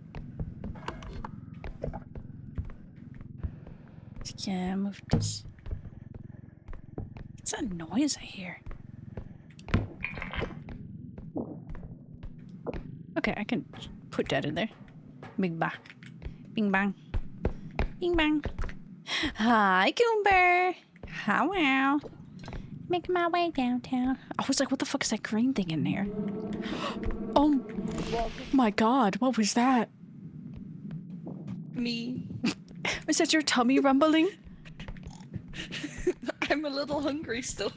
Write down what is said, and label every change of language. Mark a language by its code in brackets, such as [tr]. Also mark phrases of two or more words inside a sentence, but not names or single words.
[en] Yeah, move this. What's that noise I hear? Okay, I can put that in there. Bing bang. Bing bang. Bing bang. Hi, Goomber. How wow. Making my way downtown. I was like, what the fuck is that green thing in there? Oh my god, what was that? Me. Is that your tummy rumbling? I'm a little hungry still.